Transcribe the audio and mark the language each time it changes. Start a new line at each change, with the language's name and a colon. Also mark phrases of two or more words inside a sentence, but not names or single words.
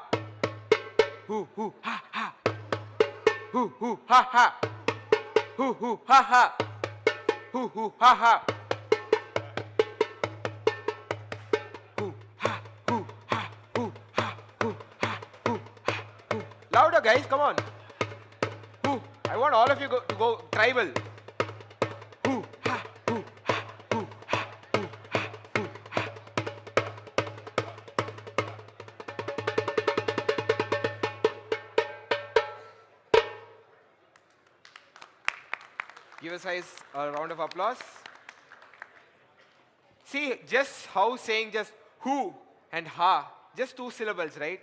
English: Hoo hoo ha ha. Hoo hoo ha ha. Hoo hoo ha ha. Hoo hoo ha ha. Hoo ha hoo ha hoo ha hoo ha hoo ha hoo. Louder, guys, come on. Hoo. I want all of you to go tribal. Hoo ha hoo ha hoo ha hoo ha hoo ha. Give us guys a round of applause. See just how saying just who and ha, just 2 syllables, right?